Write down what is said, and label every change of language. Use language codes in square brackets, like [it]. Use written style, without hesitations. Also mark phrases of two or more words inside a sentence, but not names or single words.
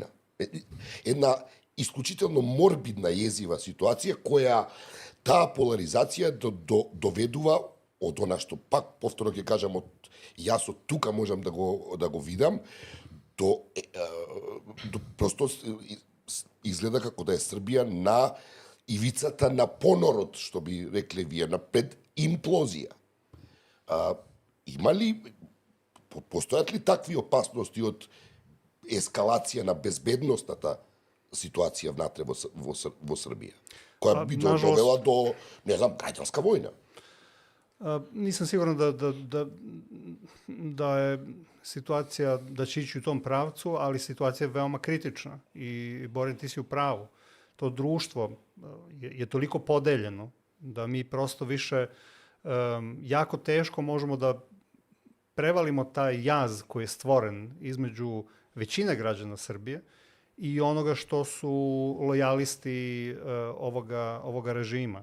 [mk] Една исклучително морбидна језива ситуација која таа поларизација доведува од она што пак повторно ќе кажам, јас од тука можам да го видам, до просто изгледа како да е Србија на ивицата на понорот, што би рекле вие, на пред имплозија. Има ли, постојат ли такви опасности од ескалација на безбедностната ситуација внатре во Србија, која би довела до, не знам, граѓанска војна? [sr] Nisam siguran da je situacija, da će ići u tom pravcu, ali situacija je veoma kritična i Borin, ti si u pravu. To društvo je toliko podeljeno da mi prosto više jako teško možemo da prevalimo taj jaz koji je stvoren između većine građana Srbije i onoga što su lojalisti ovoga režima.